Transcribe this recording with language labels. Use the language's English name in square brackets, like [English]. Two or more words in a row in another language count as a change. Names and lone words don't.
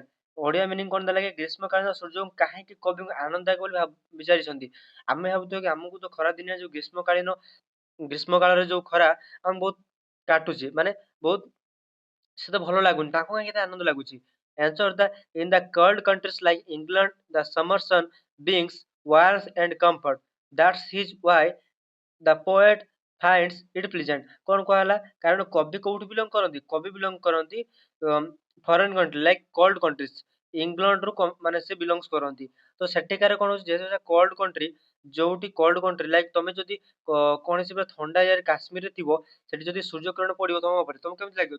[Odia] ଓଡିଆ ମିନିଂ କଣ ଦେଲା କି ଗ୍ରୀଷ୍ମକାଳୀନ ସୂର୍ଯ୍ୟଙ୍କୁ କାହିଁକି କବିଙ୍କୁ ଆନନ୍ଦଦାୟକ ବୋଲି ବିଚାରିଛନ୍ତି? ଆମେ ଭାବୁଥିବା କି ଆମକୁ ତ ଖରା ଦିନିଆ ଯୋଉ ଗ୍ରୀଷ୍ମ କାଳରେ ଯୋଉ ଖରା ଆମକୁ ବହୁତ କାଟୁଛି ମାନେ ବହୁତ ସେତେ ଭଲ ଲାଗୁନି ତାଙ୍କୁ କାହିଁକି ଏତେ ଆନନ୍ଦ ଲାଗୁଛି? [English] answer the in the cold countries like England the summer sun brings warmth and comfort that's his why the poet finds it pleasant। [Odia] କଣ କୁହାହେଲା କାରଣ କବି କୋଉଠି ବିଲଙ୍ଗ କରନ୍ତି? କବି ବିଲଙ୍ଗ କରନ୍ତି [English] foreign country like cold countries England [Odia] ରୁ ମାନେ ସେ ବିଲଙ୍ଗସ କରନ୍ତି। ତ ସେଠିକାର କଣ ହଉଛି ଯେହେତୁ ସେଟା [English] cold country [Odia] ଯୋଉଠି [English] cold country like [Odia] ତମେ ଯଦି କୌଣସି ପୁରା ଥଣ୍ଡା ଏରିଆରେ କାଶ୍ମୀରରେ ଥିବ ସେଠି ଯଦି ସୂର୍ଯ୍ୟ କିରଣ ପଡିବ ତମ ଉପରେ ତମକୁ କେମିତି ଲାଗିବ?